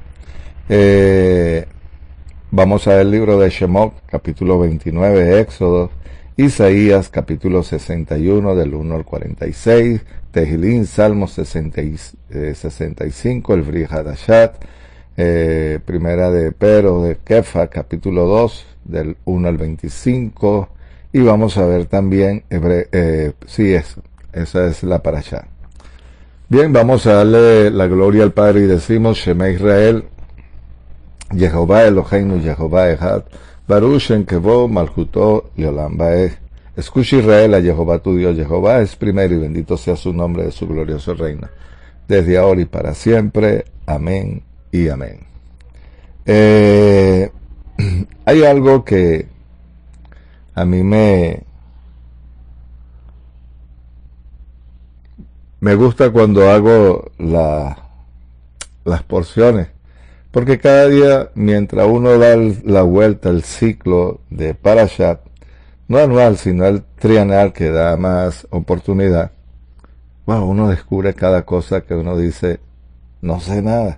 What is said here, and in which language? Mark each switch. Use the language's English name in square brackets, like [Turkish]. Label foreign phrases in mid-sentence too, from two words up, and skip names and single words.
[Spanish] Vamos a ver el libro de Shemot, capítulo 29, Éxodo, Isaías, capítulo 61, del 1 al 46, Tehilín, Salmo 65, el Bri Hadashat, primera de Pero, de Kefa, capítulo 2, del 1 al 25, y vamos a ver también, esa es la parashá. Bien, vamos a darle la gloria al Padre y decimos, [Hebrew] שמע ישראל, יהוה אלוהינו, יהוה אחד, ברוך שם כבוד מלכותו לעולם ועד. [Spanish] Escucha Israel a Jehová tu Dios, Jehová es primero y bendito sea su nombre de su glorioso reino, desde ahora y para siempre. Amén y amén. Hay algo que a mí me gusta cuando hago las porciones, porque cada día, mientras uno da la vuelta al ciclo de Parashat, no anual, sino el trienal que da más oportunidad, bueno, uno descubre cada cosa que uno dice, no sé nada.